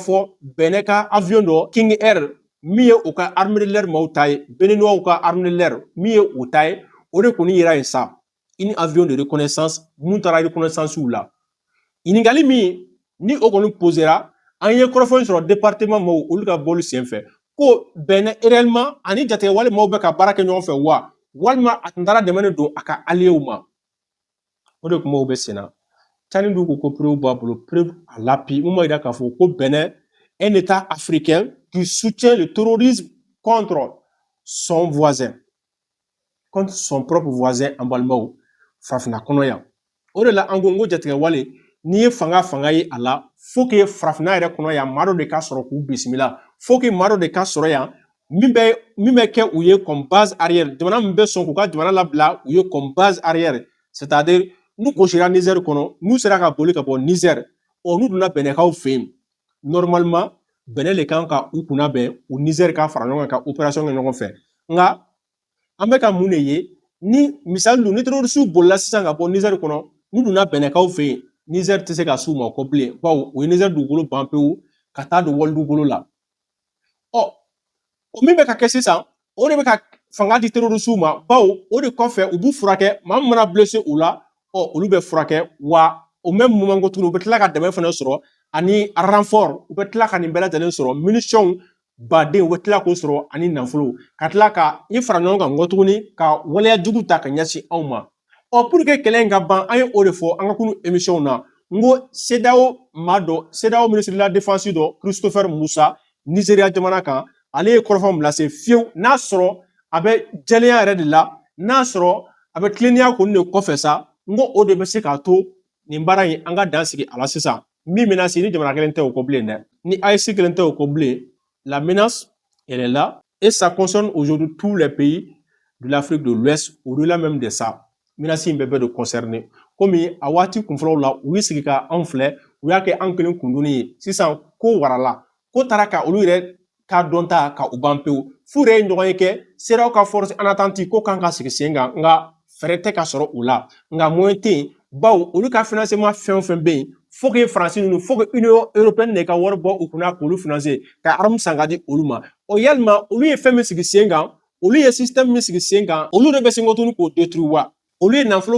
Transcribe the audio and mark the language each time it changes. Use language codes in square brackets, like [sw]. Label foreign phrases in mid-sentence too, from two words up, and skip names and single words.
[bm] fɔ Benin ka avion dɔ King Air min ye u ka [fr] armée de l'air [bm] maaw ta ye Béninois ka [fr] armée de l'air [bm] min ye u ta ye o de kɔni yera yen sa [fr] une avion de reconnaissance [bm] mun taara reconnaissance la ɲininkali min ni o kɔni posera an ye kɔrɔfɔli sɔrɔ département maaw olu ka bɔli senfɛ ko Benin réellement ani jatigɛwale maaw bɛ ka baara kɛ ɲɔgɔn fɛ wa walima a tun taara dɛmɛ don a ka alliés ma o de kumaw bɛ sen na Tchani dun ko preuve b'a bolo [fr] preuve à l'appui [bm] mun b'a yira k'a fɔ ko Benin [fr] un état africain qui soutient le terrorisme contre son voisin contre son propre voisin [bm] an balimaw farafinna kɔnɔ yan o de la an ko n ko jatigɛwale n'i ye fanga ye a la [fr] faut que [bm] farafinna yɛrɛ kɔnɔ yan maa dɔ de ka sɔrɔ k'u bisimila [fr] faut que [bm] maa dɔ de ka sɔrɔ yan min bɛ kɛ u ye [fr] comme base arrière [bm] jamana min bɛ sɔn k'u ka jamana labila u ye [fr] comme base arrière [bm] c'est-à-dire n'u gosira Niger kɔnɔ n'u sera ka boli ka bɔ Niger n'u donna Bɛnɛkaw fɛ yen normalement Benin de kan ka u kunna bɛn u Niger ka fara ɲɔgɔn kan ka opération kɛ ɲɔgɔn fɛ nka an bɛ ka mun de ye ni misali dun ni terroristes bolila sisan ka bɔ Niger kɔnɔ n'u donna Bɛnɛkaw fɛ yen Niger tɛ se ka s'u ma o kɔ bilen bawo u ye Niger dugukolo ban pewu ka taa don wali dugukolo la o min bɛ ka kɛ sisan o de bɛ ka fanga di terroristes ma bawo o de kɔfɛ u b'u furakɛ maa min mana blessé u la olu bɛ furakɛ wa o [fr] même moment [bm] ko tuguni u bɛ tila ka dɛmɛ fana sɔrɔ ani renfort u bɛ tila ka nin bɛɛ lajɛlen sɔrɔ munitions baden u bɛ tila k'o sɔrɔ ani nafolo ka tila ka i fara ɲɔgɔn kan nkɔ tuguni ka waleyajugu ta ka ɲɛsin anw ma [fr] pour que [bm] kɛlɛ in ka ban an ye o de fɔ an ka kunu émission na n ko CEDEAO maa dɔ CEDEAO [fr] ministre de la défense [bm] dɔ Christopher Musa Nizeriya jamana kan ale ye kɔrɔfɔ min lase fiyewu n'a sɔrɔ a bɛ jɛlenya yɛrɛ de la n'a sɔrɔ a bɛ tilennenya kɔni de kɔfɛ sa n ko o de bɛ se k'a to nin baara in an ka dan sigi a la sisan min bɛna se ni jamana kelen tɛ o kɔ bilen dɛ ni AES kelen tɛ o kɔ bilen la [fr] menace elle est là et ça concerne aujourd'hui tous les pays de l'Afrique de l'Ouest au-delà même de ça [bm] menace in bɛɛ bɛ de concerné komi a waati kunfɔlɔw la u y'i sigi ka anw filɛ u y'a kɛ an kelen kundonni ye sisan ko warala ko taara ka olu yɛrɛ ka dɔn ta ka u ban pewu f'u yɛrɛ ye ɲɔgɔn ye kɛ CEDEAO ka [fr] force en attente [bm] ko kan ka sigi sen kan nka fɛɛrɛ tɛ ka sɔrɔ u la nka moyen tɛ yen bawo olu ka financement fɛn fɛn bɛ yen [fr] faut que [bm] faransi ninnu [fr] faut que [bm] union européenne de ka wari bɔ u kunna k'olu financer ka arme san ka di olu ma o yalima olu ye fɛn min sigi sen kan olu ye système min sigi sen kan olu de bɛ se tuguni k'o détruire wa olu ye nafolo